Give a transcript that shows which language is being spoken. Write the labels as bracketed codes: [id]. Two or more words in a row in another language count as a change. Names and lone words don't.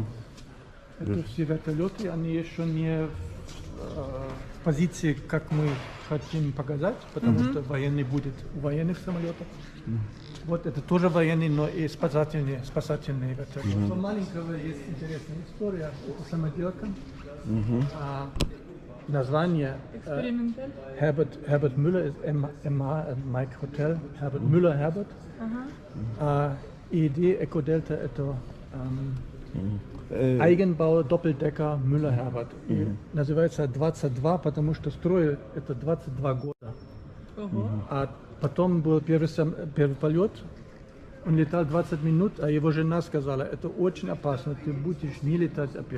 [ru] это все вертолеты, они еще не в позиции, как мы хотим показать, потому что военный будет у военных самолетов. Вот это тоже военный, но и спасательные вертолеты. У маленького есть интересная история о самолете. Название Эксперименталь. [de] Herbert Müller ist MA, Mike Hotel, Herbert Müller Herbert. [ru] Идея Экоделта это [de] Eigenbau Doppeldecker [ru] Müller Herbert. И называется 22, потому что строили это 22 года. А потом был первый полет, он летал 20 минут, а его жена сказала, это очень опасно, ты будешь не летать опять.